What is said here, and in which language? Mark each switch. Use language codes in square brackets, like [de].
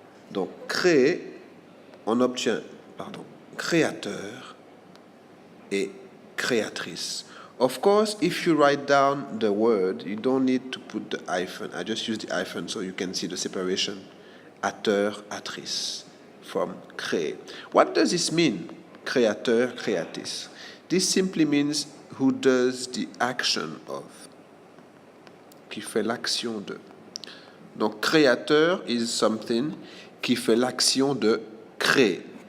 [fr] Donc créer, on obtient, créateur et créatrice. [en] Of course, if you write down the word, you don't need to put the hyphen. I just use the hyphen so you can see the separation. Acteur, actrice, from créer. What does this mean? Créateur, créatrice. This simply means who does the action of. [fr] Qui fait l'action de. Donc, créateur [en] is something [fr] qui fait l'action de créer.